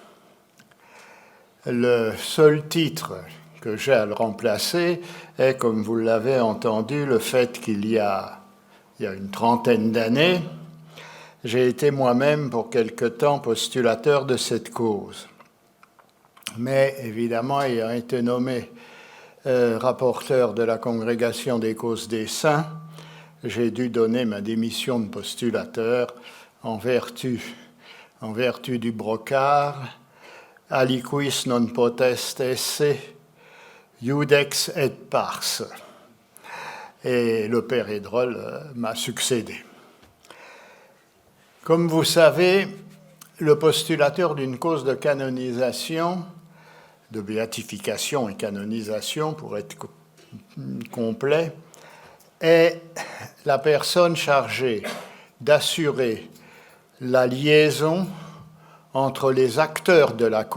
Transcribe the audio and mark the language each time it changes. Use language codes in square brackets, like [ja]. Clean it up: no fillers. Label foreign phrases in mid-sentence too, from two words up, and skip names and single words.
[fr] Le seul titre que j'ai à le remplacer est, comme vous l'avez entendu, le fait qu'il y a une trentaine d'années, j'ai été moi-même pour quelque temps postulateur de cette cause. Mais évidemment, ayant été nommé rapporteur de la Congrégation des causes des saints, j'ai dû donner ma démission de postulateur en vertu du brocard [la] aliquis non potest esse, iudex et pars. [fr] Et le père Edrel m'a succédé. Comme vous savez, le postulateur d'une cause de canonisation, de béatification et canonisation, pour être complet, est la personne chargée d'assurer la liaison entre les acteurs de la